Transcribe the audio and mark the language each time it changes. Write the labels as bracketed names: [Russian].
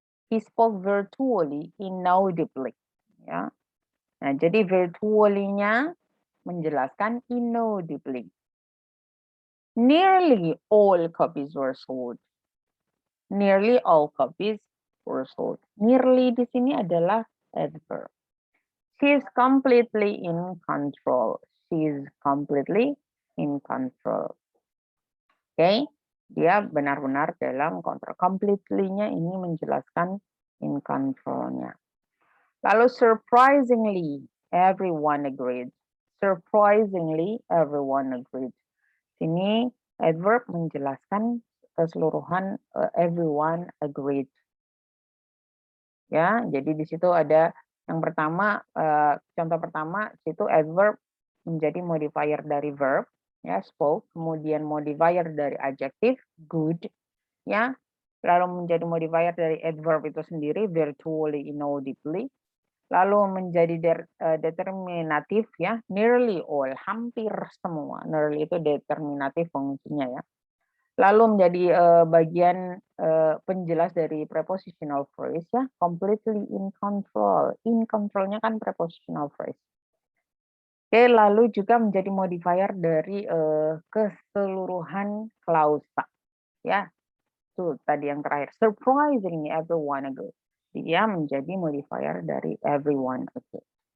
[English] He spoke virtually inaudibly. Ya. [Indonesian] Nah, jadi virtually-nya menjelaskan inaudibly. [English] Nearly all copies were sold. Nearly all copies were sold. [Indonesian] Nearly di sini adalah adverb. [English] She is completely in control. She is completely in control. [Indonesian] Oke, dia benar-benar dalam kontrol. Completely-nya ini menjelaskan in control-nya. Lalu [English] surprisingly, everyone agreed. Surprisingly, everyone agreed. [Indonesian] Sini adverb menjelaskan keseluruhan [English] everyone agreed. [Indonesian] Ya, jadi di situ ada yang pertama, contoh pertama situ adverb menjadi modifier dari verb, ya spoke, kemudian modifier dari adjective good, ya, lalu menjadi modifier dari adverb itu sendiri [English] virtually inaudibly, [Indonesian] lalu menjadi determinatif ya, [English] nearly all, [Indonesian] hampir semua, nearly itu determinatif fungsinya ya. Lalu menjadi bagian penjelas dari prepositional phrase ya, [English] completely in control. [Indonesian] In control-nya kan prepositional phrase. Oke, lalu juga menjadi modifier dari keseluruhan klausa. Ya, itu tadi yang terakhir. [English] Surprisingly everyone agreed. [Indonesian] Dia menjadi modifier dari [English] everyone agreed.